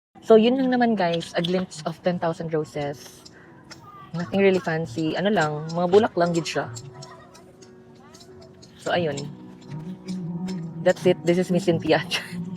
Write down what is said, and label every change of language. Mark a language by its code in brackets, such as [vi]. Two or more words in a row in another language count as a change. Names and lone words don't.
[en] So, [tl] yun lang naman guys, [en] a glimpse of 10,000 roses. Nothing really fancy. [hil] Ano lang, mga bulak lang gid siya. [en] So, ayun. That's it. This is Miss Cynthia.